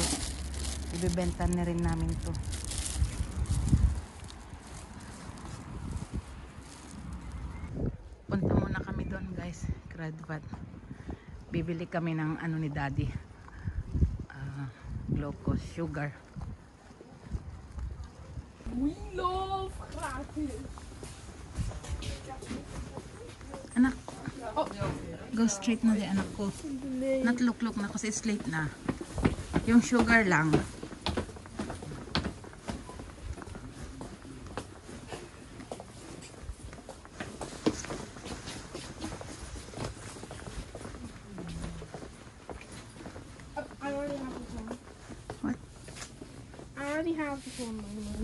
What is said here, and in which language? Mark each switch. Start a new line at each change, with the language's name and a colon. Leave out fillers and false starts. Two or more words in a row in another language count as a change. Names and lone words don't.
Filipino: Ibibenta na rin namin to. Punta muna kami doon guys, Cradvat. Bibili kami ng ano ni Daddy.
English: Glucose, sugar. We love gratis.
Filipino: Anak,
English: go straight
Filipino: na di anak ko.
English: Not look
Filipino: na kasi
English: it's late
Filipino: na. Yung sugar lang.
English: I already have this one. What? I already have this one, by the way.